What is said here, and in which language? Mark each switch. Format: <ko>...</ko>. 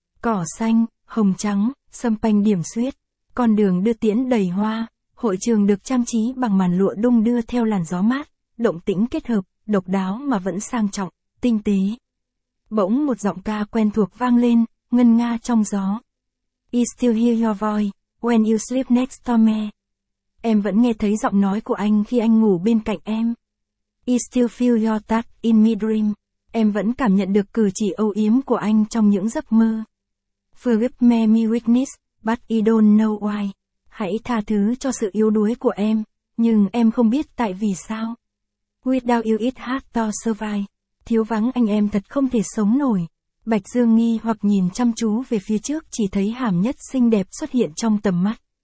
<vi>Cỏ xanh, hồng trắng, sâm panh điểm xuyết. Con đường đưa tiễn đầy hoa. Hội trường được trang trí bằng màn lụa đung đưa theo làn gió mát. Động tĩnh kết hợp, độc đáo mà vẫn sang trọng, tinh tế. Bỗng một giọng ca quen thuộc vang lên, ngân nga trong gió.</vi> <en>I still hear your voice when you sleep next to me.</en> <vi>Em vẫn nghe thấy giọng nói của anh khi anh ngủ bên cạnh em.</vi> <en>I still feel your touch in my dream.</en> <vi>Em vẫn cảm nhận được cử chỉ âu yếm của anh trong những giấc mơ.</vi> <en>Forgive me my weakness, but I don't know why.</en> <vi>Hãy tha thứ cho sự yếu đuối của em, nhưng em không biết tại vì sao.</vi> <en>Without you it's hard to survive. Thiếu vắng anh em thật không thể sống nổi.</en> <vi>Bạch Dương nghi hoặc nhìn chăm chú về phía trước, chỉ thấy Hàm Nhất xinh đẹp xuất hiện trong tầm mắt.</vi>